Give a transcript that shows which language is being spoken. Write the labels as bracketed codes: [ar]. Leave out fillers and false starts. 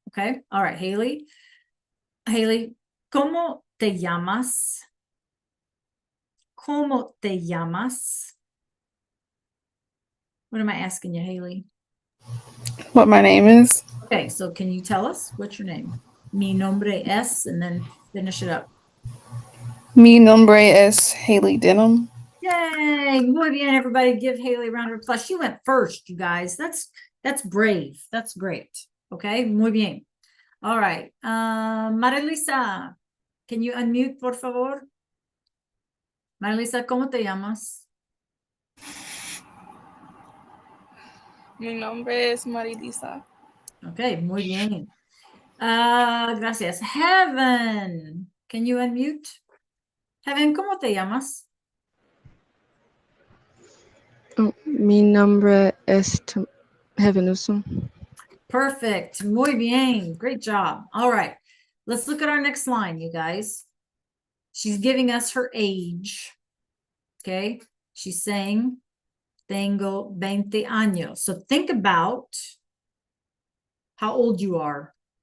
[en] Okay. All right, Haley. Haley, [es] ¿cómo te llamas? ¿Cómo te llamas? [en] What am I asking you, Haley? What my name is? Okay, so can you tell us what's your name? [es] Mi nombre es, [en] and then finish it up. [es] Mi nombre es Haley Denham. [en] Yay! [es] Muy bien, [en] everybody. Give Haley a round of applause. She went first, you guys. That's brave. That's great. Okay, [es] muy bien. [en] All right. Marilisa, can you unmute, [es] por favor? Marilisa, ¿cómo te llamas? Mi nombre es Marilisa. [en] Okay, [es] muy bien. Gracias. [en] Heaven, can you unmute? [es] Heaven, ¿cómo te llamas? Oh, mi nombre es Heavenuso. [en] Perfect. [es] Muy bien. [en] Great job. All right. Let's look at our next line, you guys. She's giving us her age. Okay. She's saying, [es] tengo 20 años. [en] So think about how old you are.